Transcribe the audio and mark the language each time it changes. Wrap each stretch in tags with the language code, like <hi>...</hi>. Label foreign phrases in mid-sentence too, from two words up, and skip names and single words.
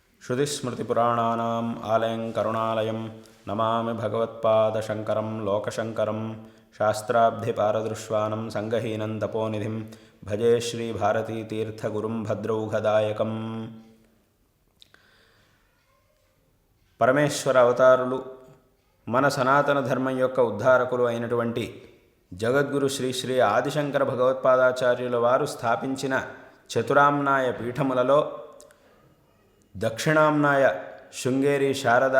<sa>श्रुतिस्मृतिपुराणानाम् आलयं करुणालयं नमामि भगवत्पादशङ्करं लोकशङ्करं शास्त्राब्धिपारदृश्वानं संगहीनं तपोनिधिं भजे श्रीभारतीतीर्थगुरुं भद्रौघदायकम्।</sa> <te>పరమేశ్వర అవతారులు మన సనాతన ధర్మం యొక్క ఉద్ధారకులు అయినటువంటి జగద్గురు శ్రీ శ్రీ ఆదిశంకర భగవత్పాదాచార్యుల వారు స్థాపించిన చతురామ్నాయ పీఠములలో దక్షిణామ్నాయ శృంగేరి శారదా</te>